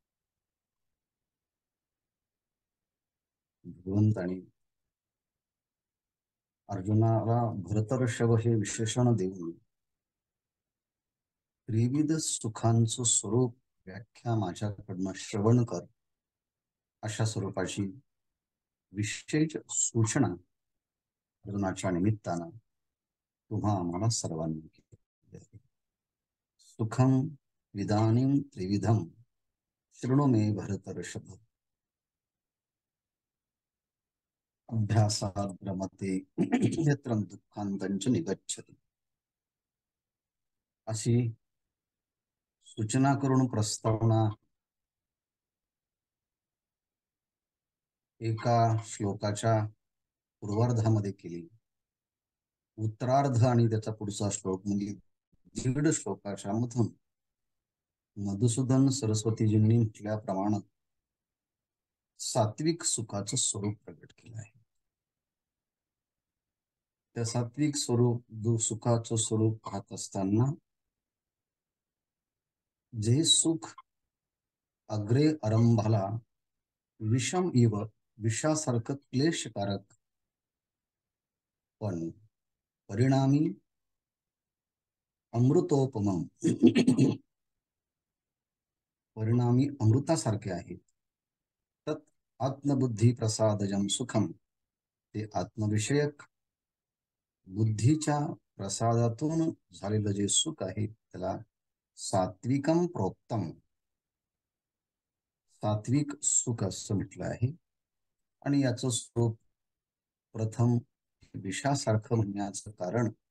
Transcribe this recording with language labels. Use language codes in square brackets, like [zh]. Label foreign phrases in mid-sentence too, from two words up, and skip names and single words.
[mr] भगवंतानी अर्जुनाला भरतर्षभ हे विशेषण देऊन त्रिविध सुखांचं स्वरूप व्याख्या माझ्याकडनं श्रवण कर अशा स्वरूपाची विशेष सूचना अर्जुनाच्या निमित्तानं तुम्हा आम्हाला सर्वांनी केली आहे. [sa] सुखम विदानीं त्रिविधम शृणु मे भरतर्षभ. अभ्यासात रमते यत्र दुःखांतंच निगच्छति. [mr] अशी सूचना करून प्रस्तावना एका श्लोकाच्या पूर्वार्धामध्ये केली. उत्तरार्ध आणि त्याचा पुढचा श्लोक म्हणजे दीड श्लोकाच्या मधून मधुसूदन सरस्वतीजींनी म्हटल्याप्रमाणे सात्विक सुखाचं स्वरूप प्रकट केलं आहे. त्या सात्विक सुखाचं स्वरूप पाहत असताना जे सुख अग्रे आरंभाला [sa] विषम इव [mr] विषासारखं क्लेशकारक पण परिणामी अमृतोपम परिणामी अमृतासारखे आहेत. [sa] तत् आत्मबुद्धी प्रसादजम सुखम. [mr] ते आत्मविषयक बुद्धीच्या प्रसादातून झालेलं जे सुख आहे त्याला [sa] सात्विकम प्रोक्तम, [mr] सात्विक सुख असं म्हटलं आहे. आणि याचं स्वरूप प्रथम विषासारखं म्हणण्याचं कारण